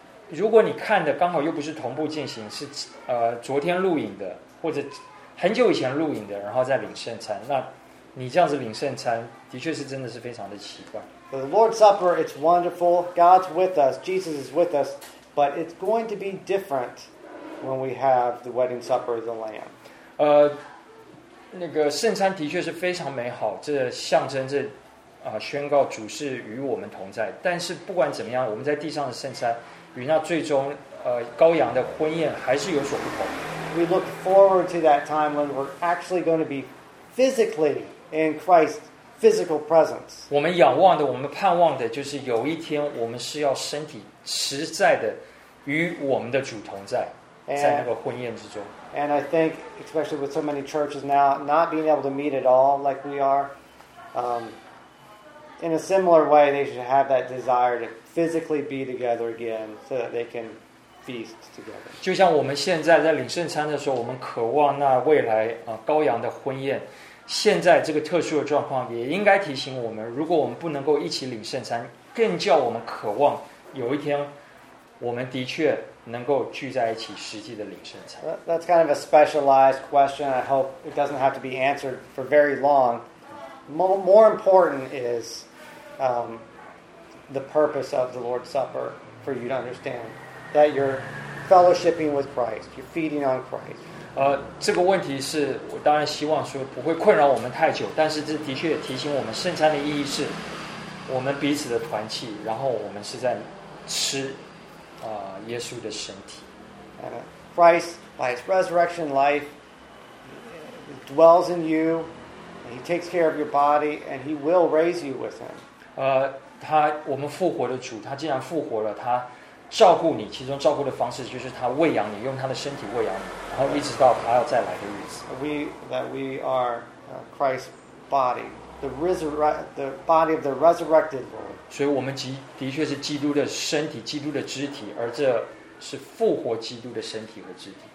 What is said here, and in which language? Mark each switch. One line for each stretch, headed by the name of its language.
Chinese: 如果你看的刚好又不是同步进行，是昨天录影的或者很久以前录影的，然后再领圣餐，那你这样子领圣餐的确是真的是非常的奇怪。
English: The Lord's Supper, it's wonderful. God's with us. Jesus is with us. But it's going to be different when we have the wedding supper of the Lamb.
Chinese: 那个圣餐的确是非常美好，这象征着宣告主是与我们同在，但是不管怎么样，我们在地上的圣餐与那最终羔羊的婚宴还是有所不同。
English: We look forward to that time when we're actually going to be physically in Christ's physical presence.
Chinese: 我们仰望的，我们盼望的，就是有一天我们是要身体实在的与我们的主同在，在那个婚宴之中。
English: And I think, especially with so many churches now not being able to meet at all like we are, in a similar way, they should have that desire to physically be together again so that they can feast together.
Chinese: 就像我们现在在领圣餐的时候，我们渴望那未来羔羊的婚宴。现在这个特殊的状况也应该提醒我们，如果我们不能够一起领圣餐，更叫我们渴望有一天我们的确能够聚在一起实际的领圣餐。
English: That's kind of a specialized question. I hope it doesn't have to be answered for very long. More important is the purpose of the Lord's Supper for you to understand that you're fellowshipping with Christ, you're feeding on Christ.
Chinese: 这个问题是我当然希望说不会困扰我们太久，但是这的确提醒我们圣餐的意义是我们彼此的团契，然后我们是在吃耶稣的身体。
English: Christ by his resurrection life dwells in you, and he takes care of your body, and he will raise you with him.
Chinese: 我们复活的主，他既然复活了，他照顾你，其中照顾的方式就是他喂养你，用他的身体喂养你，然后一直到他要再来的日子。
English: We are Christ's body, the body of the resurrected Lord.
Chinese: 所以我们的确是基督的身体，基督的肢体，而这是复活基督的身体和肢体。